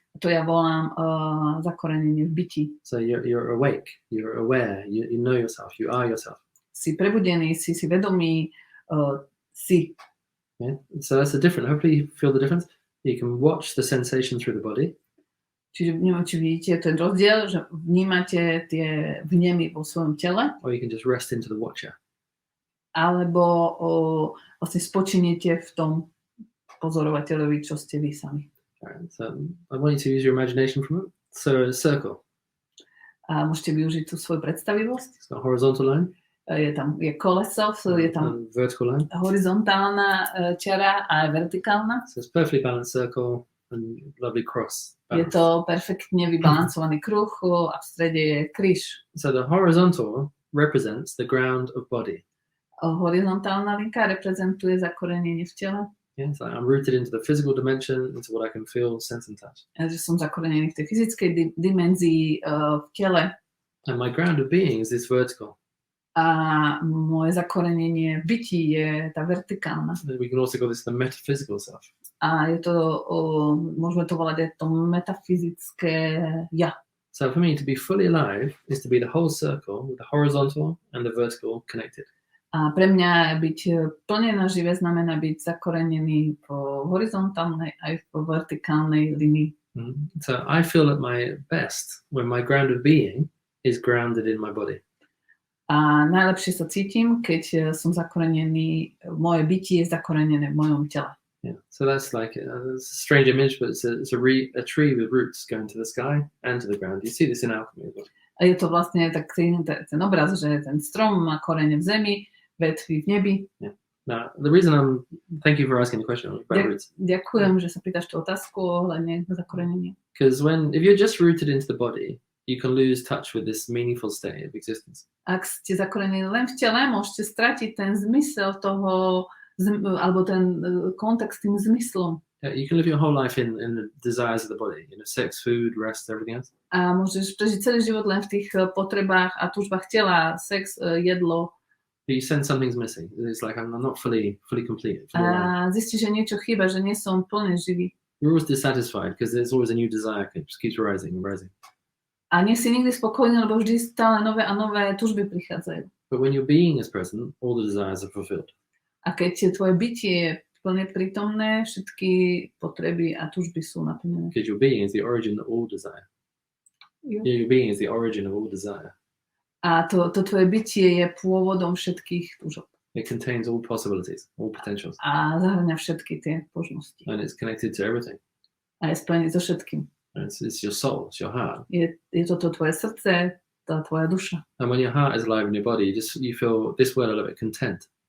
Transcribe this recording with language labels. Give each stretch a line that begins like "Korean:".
Slovak: To ja volám zakorenenie v byti.
English: So you're awake, you're aware, you know yourself, you are yourself.
Slovak: Si prebudený, si vedomý, si.
English: Yeah? So that's the difference. Hopefully you feel the difference. You can watch the sensation through the body.
Slovak: Čiže neviem, či vidíte ten rozdiel, že vnímate tie vnemy vo svojom tele.
English: Or you can just rest into the watcher.
Slovak: Alebo vlastne spočiniete v tom pozorovateľovi, čo ste vy sami.
English: Right, so I want you to use your imagination from it. So a circle.
Slovak: A môžete využiť tú svoju predstavivosť.
English: It's got a horizontal line.
Slovak: Je koleso, je tam
English: vertical line.
Slovak: Horizontálna čiara a vertikálna.
English: So it's perfectly balanced circle and lovely cross.
Slovak: Je to perfektne vybalancovaný kruh a v strede je kríž.
English: So the horizontal represents the ground of body.
Slovak: Horizontálna linka reprezentuje zakorenenie v tele.
English: Yeah, so I'm rooted into the physical dimension, into what I can feel, sense and touch.
Slovak: Že som zakorenený v tej fyzickej dimenzii v tele.
English: And my ground of being is this vertical.
Slovak: A moje zakorenenie v byti je tá vertikálna.
English: We can also call this the metaphysical self.
Slovak: A je to, môžeme to volať aj to metafyzické ja.
English: So for me to be fully alive is to be the whole circle with the horizontal and the vertical connected.
Slovak: A pre mňa byť plne nažive znamená byť zakorenený po horizontálnej aj po vertikálnej linii.
English: So I feel at my best when my ground of being is grounded in my body.
Slovak: A najlepšie sa cítim, keď som zakorenený, moje bytie je zakorenené v mojom tele.
English: Yeah, so that's like a strange image, but it's a tree with roots going to the sky and to the ground. You see this in alchemy as well.
Slovak: A je to vlastne tak ten obraz, že ten strom má korene v zemi, vetvy v nebi.
English: Yeah. Now, the reason thank you for asking the question about roots.
Slovak: Ďakujem, že sa pýtaš tú otázku ohľadne zakorenenia.
English: Because if you're just rooted into the body, you can lose touch with this meaningful state of existence.
Slovak: Ak ste zakorenení len v tele, môžete stratiť ten zmysel toho, alebo ten kontext tým zmyslom.
English: Yeah, you can live your whole life in the desires of the body, sex, food, rest, everything else.
Slovak: A môžeš prežiť celý život len v tých potrebách a túžbách tela, sex, jedlo.
English: But you sense something's missing. It's like I'm not fully complete.
Slovak: A zistíš, že niečo chýba, že nie som plne živý.
English: You're always dissatisfied because there's always a new desire that just keeps rising and rising.
Slovak: A nie si nikdy spokojný, lebo vždy stále nové a nové túžby prichádzajú.
English: But when your being is present, all the desires are fulfilled.
Slovak: A keď tvoje bytie je plne prítomné, všetky potreby a túžby sú naplnené.
English: Because your being is the origin of all desire. Your being is the origin of all desire.
Slovak: A to tvoje bytie je pôvodom všetkých túžob.
English: It contains all possibilities, all potentials.
Slovak: A zahrňa všetky tie možnosti.
English: And it's connected to everything.
Slovak: A je spojený so všetkým.
English: And it's your soul, it's your heart.
Slovak: Je to tvoje srdce, tá tvoja duša.
English: And when your heart is alive in your body, you feel this word a little bit content.